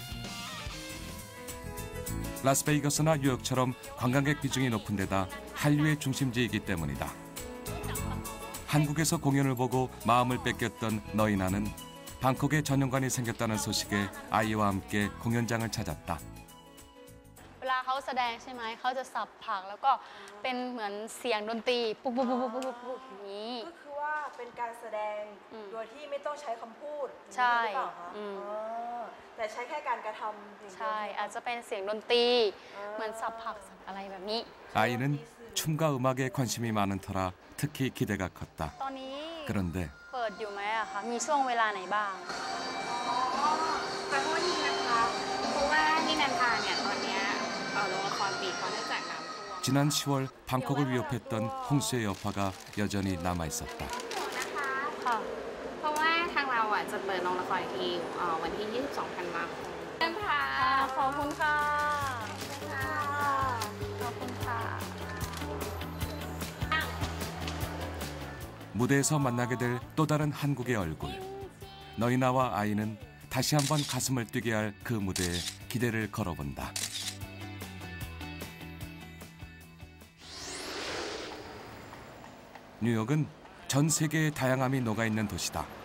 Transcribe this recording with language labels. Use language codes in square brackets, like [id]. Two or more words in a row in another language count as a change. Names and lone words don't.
[ko] 라스베이거스나 뉴욕처럼 관광객 비중이 높은 데다 한류의 중심지이기 때문이다. 한국에서 공연을 보고 마음을 뺏겼던 너희 나는 방콕에 전용관이 생겼다는 소식에 아이와 함께 공연장을 찾았다. [th] เวลาเขาแสดงใช่ไหมเขาจะสับผักแล้วก็เป็นเหมือนเสียงดนตรีปุ๊บปุ๊บปุ๊บปุ๊บปุ๊บปุ๊บอย่างนี้ก็คือว่าเป็นการแสดงโดยที่ไม่ต้องใช้คำพูดใช่แต่ใช้แค่การกระทำใช่อาจจะเป็นเสียงดนตรีเหมือนสับผักอะไรแบบนี้ [ko] 아이는 춤과 음악에 관심이 많은 터라 특히 기대가 컸다. 그런데 [th] เปิดอยู่ไหมอะคะมีช่วงเวลาไหนบ้างขอโทษทีนะคะเพราะว่าที่นันทาเนี่ยตอนนี้โรงละครปิดเพราะเนื่องจากน้ำท่วม [ko] 지난 10월 방콕을 위협했던 홍수의 여파가 여전히 남아 있었다. [th] ค่ะเพราะว่าทางเราจะเปิดโรงละครอีกทีวันที่ 22 ธันวาคมนันทาขอบคุณค่ะขอบคุณค่ะ [ko] 무대에서 만나게 될 또 다른 한국의 얼굴. 너희 나와 아이는 다시 한번 가슴을 뛰게 할 그 무대에 기대를 걸어본다. 뉴욕은 전 세계의 다양함이 녹아있는 도시다.